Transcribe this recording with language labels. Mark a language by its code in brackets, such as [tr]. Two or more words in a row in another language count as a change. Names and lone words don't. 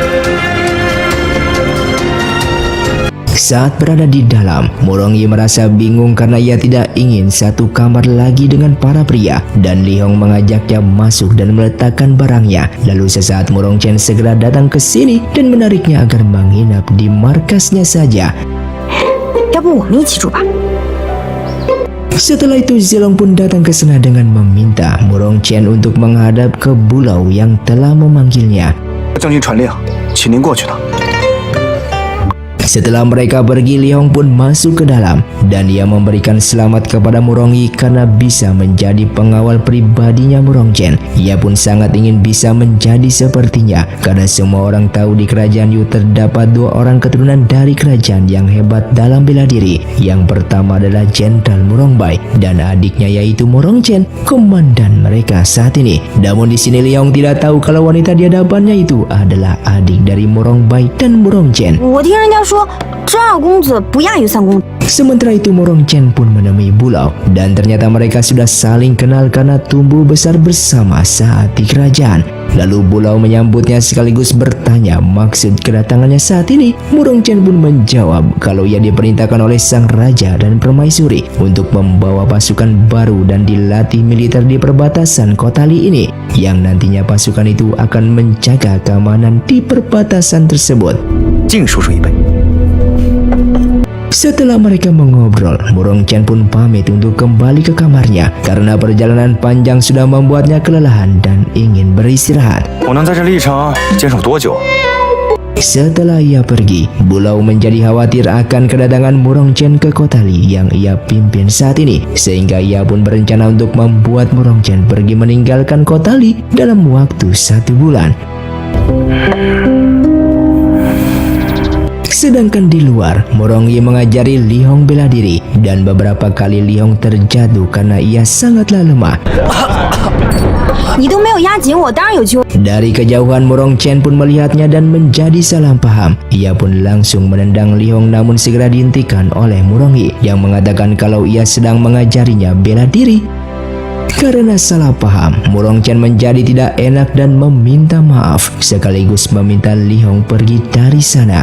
[id] Saat berada di dalam, Murong Yi merasa bingung karena ia tidak ingin satu kamar lagi dengan para pria, dan Li Hong mengajaknya masuk dan meletakkan barangnya. Lalu sesaat Murong Chen segera datang ke sini dan menariknya agar menginap di markasnya saja. [zh] 要不我们一起住吧？ [id] Setelah itu Zilong pun datang ke sana dengan meminta Murong Chen untuk menghadap ke Bulau yang telah memanggilnya. [zh] 将军传令，请您过去了。 [id] Setelah mereka pergi, Li Hong pun masuk ke dalam dan ia memberikan selamat kepada Murong Yi karena bisa menjadi pengawal pribadinya Murong Chen. Ia pun sangat ingin bisa menjadi sepertinya karena semua orang tahu di kerajaan Yu terdapat dua orang keturunan dari kerajaan yang hebat dalam bela diri. Yang pertama adalah Jenderal Murong Bai dan adiknya yaitu Murong Chen, komandan mereka saat ini. Namun di sini Li Hong tidak tahu kalau wanita di hadapannya itu adalah adik dari Murong Bai dan Murong Chen. [zh] 我听人家说，真二公子不亚于三公子。 [id] Sementara itu Murong Chen pun menemui Bulau dan ternyata mereka sudah saling kenal karena tumbuh besar bersama saat di kerajaan. Lalu Bulau menyambutnya sekaligus bertanya maksud kedatangannya saat ini. Murong Chen pun menjawab kalau ia diperintahkan oleh sang raja dan permaisuri untuk membawa pasukan baru dan dilatih militer di perbatasan kota Li ini, yang nantinya pasukan itu akan menjaga keamanan di perbatasan tersebut. [zh] 敬叔叔一杯。 [id] Setelah mereka mengobrol, Murong Chen pun pamit untuk kembali ke kamarnya karena perjalanan panjang sudah membuatnya kelelahan dan ingin beristirahat. [zh] 我能在这历程坚守多久？ [id] Setelah ia pergi, Bulau menjadi khawatir akan kedatangan Murong Chen ke kota Li yang ia pimpin saat ini, sehingga ia pun berencana untuk membuat Murong Chen pergi meninggalkan kota Li dalam waktu 1 bulan. Sedangkan di luar, Murong Yi mengajari Li Hong bela diri dan beberapa kali Li Hong terjatuh karena ia sangatlah lemah. [zh] 你都没有压紧我，当然有机会。 [id] Dari kejauhan Murong Chen pun melihatnya dan menjadi salah paham. Ia pun langsung menendang Li Hong namun segera dihentikan oleh Murong Yi yang mengatakan kalau ia sedang mengajarinya bela diri. Karena salah paham, Murong Chen menjadi tidak enak dan meminta maaf sekaligus meminta Li Hong pergi dari sana.